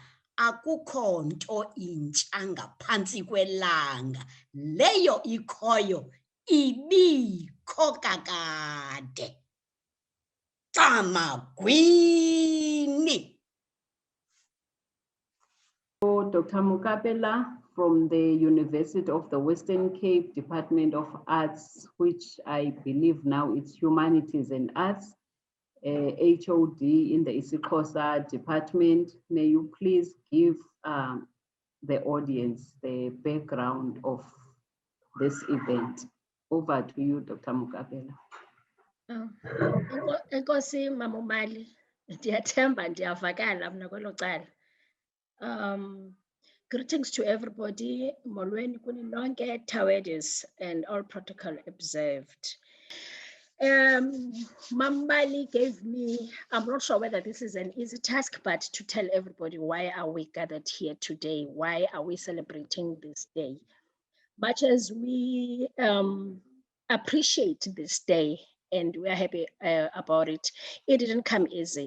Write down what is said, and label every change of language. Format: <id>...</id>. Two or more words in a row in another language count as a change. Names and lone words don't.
<xh>Akukho nto intsha ngaphantsi kwelanga, leyo ikhoyo ibikho kakade. Camagwini.</xh> <en>Dr. Mukapela from the University of the Western Cape Department of Arts, which I believe now it's Humanities and Arts, HOD in the isiXhosa department. May you please give the audience the background of this event. Over to you, Dr. Mukapela.</en> <xh>Enkosi Mama Mali, ndiyathemba ndiyavakala mna kwelo cala.</xh> <en>Greetings to everybody.</en> <xh>Molweni kuni nonke, Tawedes,</xh> <en>and all protocol observed. Mambali gave me, I'm not sure whether this is an easy task, but to tell everybody why are we gathered here today? Why are we celebrating this day? Much as we appreciate this day and we are happy about it, it didn't come easy.</en>